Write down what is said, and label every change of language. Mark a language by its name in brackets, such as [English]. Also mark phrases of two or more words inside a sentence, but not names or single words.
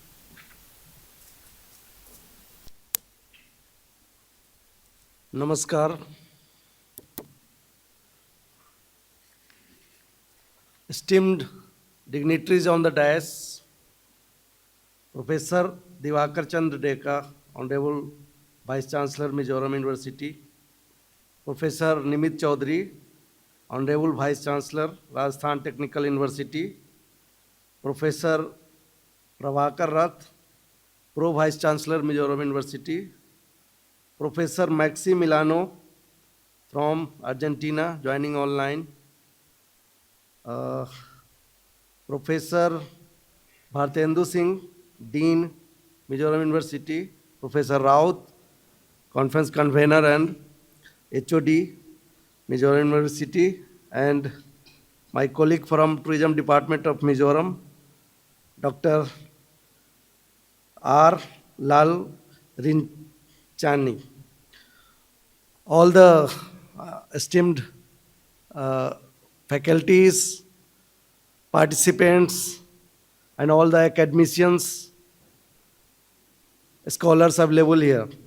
[English] Namaskar. Esteemed dignitaries on the dais, Professor Diwakar Chandra Deka, Honorable Vice Chancellor, Mizoram University, Professor Nimit Chaudhary, Honorable Vice Chancellor, Rajasthan Technical University, Professor Prabhakar Rath, Pro Vice Chancellor, Mizoram University, Professor Maxi Milano from Argentina, joining online, Professor Bhartendu Singh, Dean, Mizoram University, Professor Rout, Conference Convener and HOD, Mizoram University, and my colleague from Tourism Department of Mizoram, Dr. R. Lal Rinchani. All the esteemed faculties, participants, and all the academicians, scholars available here.